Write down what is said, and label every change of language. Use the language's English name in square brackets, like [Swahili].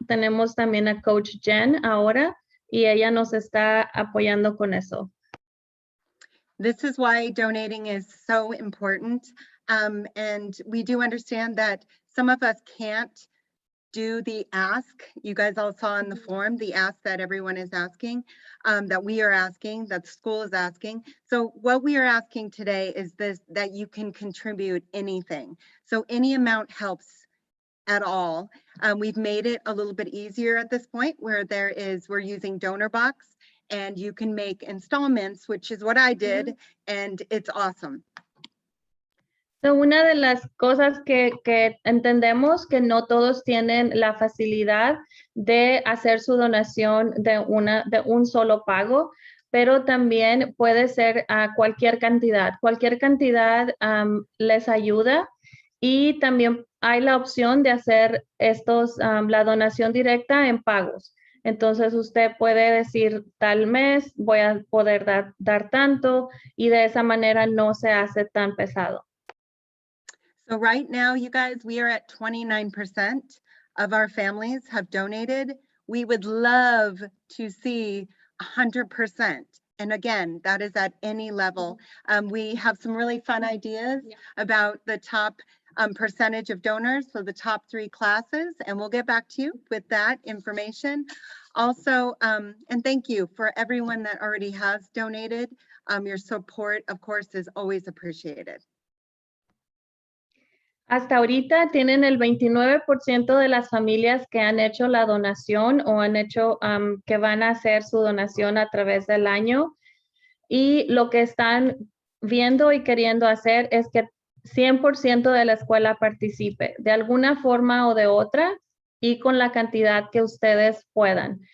[Spanish] Tenemos también a Coach Jen ahora y ella nos está apoyando con eso. [English] This is why donating is so important. And we do understand that some of us can't do the ask. You guys all saw in the form, the ask that everyone is asking, that we are asking, that the school is asking. So what we are asking today is this, that you can contribute anything. So any amount helps at all. We've made it a little bit easier at this point where we're using Donor Box and you can make installments, which is what I did, and it's awesome. [Spanish] So, una de las cosas que entendemos que no todos tienen la facilidad de hacer su donación de un solo pago, pero también puede ser a cualquier cantidad. Cualquier cantidad les ayuda y también hay la opción de hacer la donación directa en pagos. Entonces usted puede decir tal mes voy a poder dar tanto y de esa manera no se hace tan pesado. [English] So right now, you guys, we are at 29% of our families have donated. We would love to see 100%. And again, that is at any level. We have some really fun ideas about the top percentage of donors, so the top 3 classes, and we'll get back to you with that information. Also, and thank you for everyone that already has donated. Your support, of course, is always appreciated. [Spanish] Hasta ahorita tienen el 29% de las familias que han hecho la donación o han hecho que van a hacer su donación a través del año. Y lo que están viendo y queriendo hacer es que 100% de la escuela participe de alguna forma o de otra y con la cantidad que ustedes puedan.